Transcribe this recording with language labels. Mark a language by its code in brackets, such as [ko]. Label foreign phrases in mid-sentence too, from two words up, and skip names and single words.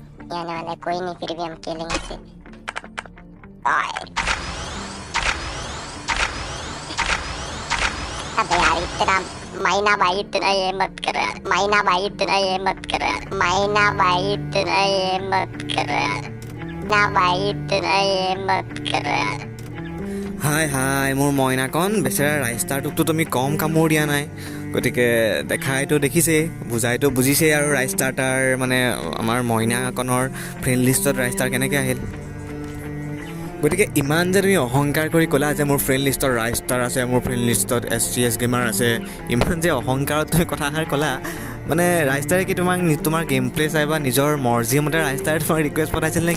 [hi] आने वाला कोई नहीं, फिर भी हम खेलेंगे इसे। अबे यार इतना माइना भाई इतना ये मत करो यार, माइना भाई इतना ये मत करो यार, माइना भाई इतना ये मत करो यार, ना भाई इतना ये मत करो यार। [as] হাই হাই মোৰ মইনাকণ, বেচেৰা ৰাইষ্টাৰটোকতো তুমি কম কামোৰ দিয়া নাই। গতিকে দেখাইতো দেখিছেই, বুজাইতো বুজিছেই। আৰু ৰাইষ্টাৰ তাৰ মানে আমাৰ মইনাকণৰ [en] friend listত [as] ৰাইষ্টাৰ কেনেকৈ আহিল। গতিকে ইমান যে তুমি অহংকাৰ কৰি ক'লা যে মোৰ [en] friend listত [as] ৰাইষ্টাৰ আছে, মোৰ [en] friend listত [as] SCS গেমাৰ আছে, ইমান যে অহংকাৰত তুমি কথাষাৰ ক'লা, মানে ৰাইষ্টাৰে কি তোমাৰ [en] game play [as] চাই বা নিজৰ মৰ্জি মতে ৰাইষ্টাৰে তোমাৰ ৰিকুৱেষ্ট পঠাইছিল নেকি?